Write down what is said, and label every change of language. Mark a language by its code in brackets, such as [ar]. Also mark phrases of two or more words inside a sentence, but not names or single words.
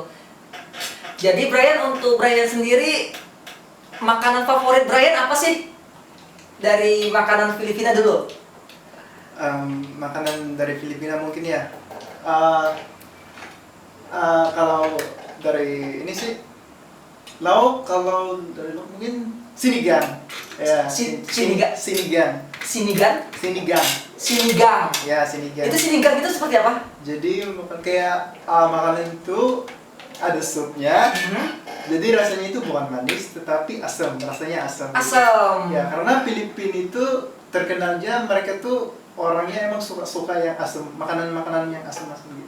[id] Jadi Brian, untuk Brian sendiri, makanan favorit Brian apa sih? Dari makanan Filipina dulu. Makanan dari Filipina mungkin ya. Kalau dari ini sih lauk, kalau dari lauk mungkin sinigang. Ya, Sinigang. Sinigang. Sinigang? Sinigang. Sinigang. Ya, sinigang. Itu sinigang itu seperti apa? Jadi kayak makanan itu ada supnya. Jadi rasanya itu bukan manis tetapi asam, rasanya asam. Asam. Ya, karena Filipina itu terkenalnya mereka tuh orangnya emang suka yang asam, makanan-makanan yang asam-asam gitu.